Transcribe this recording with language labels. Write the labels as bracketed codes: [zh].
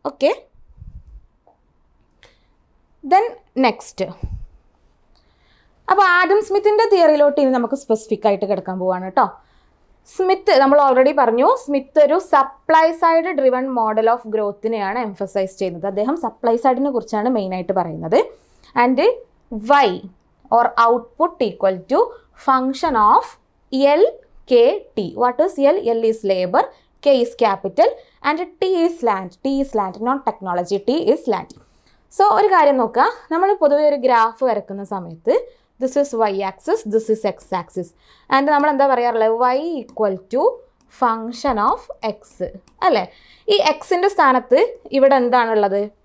[en] Okay, then next. [ml] അപ്പോൾ Adam സ്മിത്തിൻ്റെ തിയറിയിലോട്ട് ഇനി നമുക്ക് സ്പെസിഫിക് ആയിട്ട് കിടക്കാൻ പോവാണ് കേട്ടോ. സ്മിത്ത് നമ്മൾ ഓൾറെഡി പറഞ്ഞു, സ്മിത്ത് ഒരു supply side driven model of ഗ്രോത്തിനെയാണ് emphasise ചെയ്യുന്നത്. അദ്ദേഹം സപ്ലൈ സൈഡിനെ കുറിച്ചാണ് മെയിനായിട്ട് പറയുന്നത്. [en] And Y or output equal to function of LKT. What is L? L is labor, K is capital, and T is land. T is land, not technology. T is land. [ml] So ഒരു കാര്യം നോക്കുക, നമ്മൾ പൊതുവെ ഒരു graph വരക്കുന്ന സമയത്ത് [en] this is Y axis, this is X axis, [ml] and നമ്മൾ എന്താ പറയാറുള്ളത്? [en] y equal to function of X അല്ലേ? [ml] ഈ എക്സിൻ്റെ സ്ഥാനത്ത് ഇവിടെ എന്താണുള്ളത്?